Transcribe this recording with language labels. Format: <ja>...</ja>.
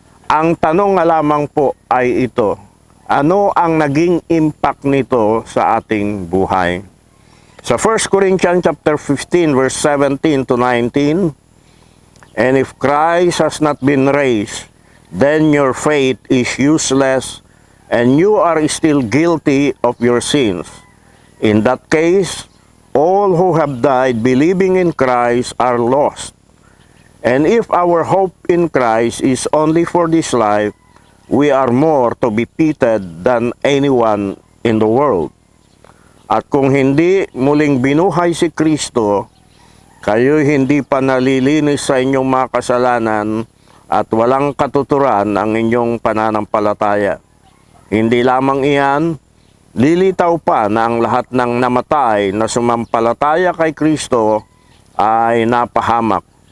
<tl>Ang tanong nga lamang po ay ito, ano ang naging impact nito sa ating buhay?</tl> <en>Sa 1 Corinthians chapter 15 verse 17 to 19, and if Christ has not been raised, then your faith is useless and you are still guilty of your sins. In that case, all who have died believing in Christ are lost. And if our hope in Christ is only for this life, we are more to be pitied than anyone in the world.</en> <tl>At kung hindi muling binuhay si Kristo, kayo hindi pa nalilinis sa inyong mga kasalanan at walang katuturan ang inyong pananampalataya. Hindi lamang iyan, lilitaw pa na ang lahat ng namatay na sumampalataya kay Kristo ay napahamak.</tl>